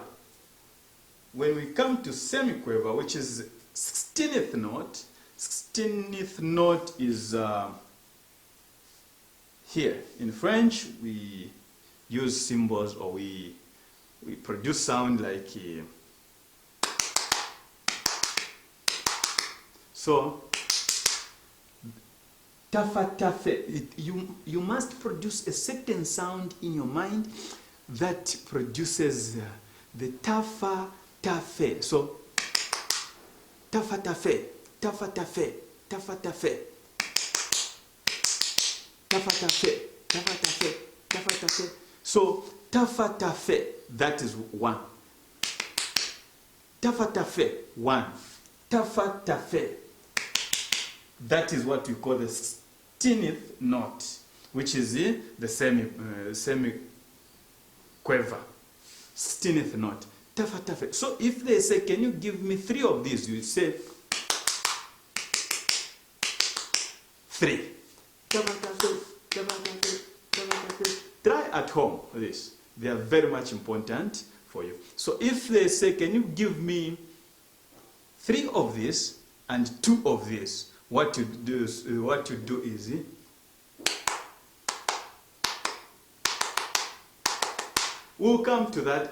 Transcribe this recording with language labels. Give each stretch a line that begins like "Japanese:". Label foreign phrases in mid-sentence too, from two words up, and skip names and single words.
English: When we come to semiquaver, which is 16th note, 16th note is here. In French, we use symbols or we produce sound like so tafa tafe. You must produce a certain sound in your mind that produces the tafa tafe. So tafa tafe, tafa tafe, tafa tafe, tafa tafe, tafa tafe, tafa tafe. So tafa tafe, that is one. Tafa tafe, one. Tafa tafe. That is what we call the 16th note, which is the semiquaver. 16th note. Tafa tafe. So if they say, can you give me 3 of these? You say 3. Tafa tafe, tafa tafe, tafa tafe. Try at home this. They are very much important for you. So if they say, can you give me 3 of this and 2 of this? What you do is we'll come to that.